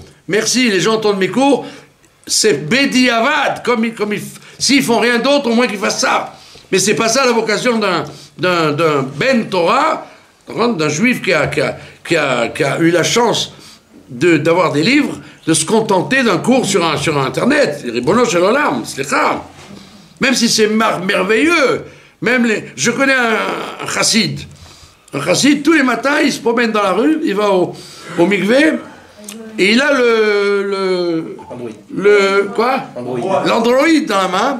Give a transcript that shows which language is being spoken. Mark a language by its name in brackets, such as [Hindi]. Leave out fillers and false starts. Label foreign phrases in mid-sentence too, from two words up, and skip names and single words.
[French] Merci, les gens entendent mes cours. C'est Bediavad, s'ils font rien d'autre, au moins qu'ils fassent ça. Mais c'est pas ça la vocation d'un [Hebrew] בן תורה, [French] d'un juif qui a eu la chance d'avoir des livres. de se contenter d'un cours sur Internet. [Hebrew] רבונו של עולם, סליחה. [French] Même si c'est merveilleux, je connais un chassid. Un chassid, tous les matins, il se promène dans la rue, il va au mikvé, et il a l'Android dans la main.